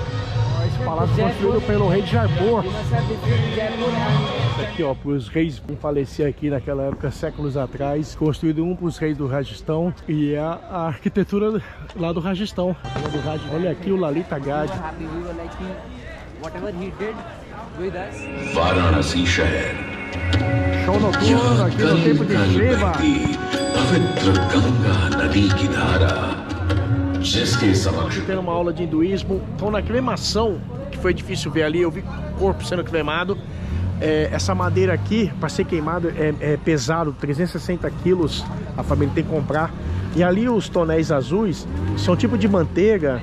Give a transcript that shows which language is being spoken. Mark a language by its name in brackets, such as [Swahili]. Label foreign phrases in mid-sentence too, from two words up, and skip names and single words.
[Portuguese] Esse palácio construído pelo rei de Jaipur. Aqui ó, para os reis que faleciam aqui naquela época, séculos atrás. Construído para os reis do Rajastão. E é a arquitetura lá do Rajastão. Olha aqui o Lalita Gad. [Hindi] Varanasi शहर [Portuguese] Show noturno aqui no tempo de Shiva. [Hindi] पवित्र गंगा नदी की धारा जिसके समक्ष [Portuguese] Tendo uma aula de hinduísmo. Então na cremação, que foi difícil ver ali, eu vi o corpo sendo cremado. Essa madeira aqui, para ser queimado, é pesado, 360 quilos a família tem que comprar. E ali os tonéis azuis são tipo de manteiga.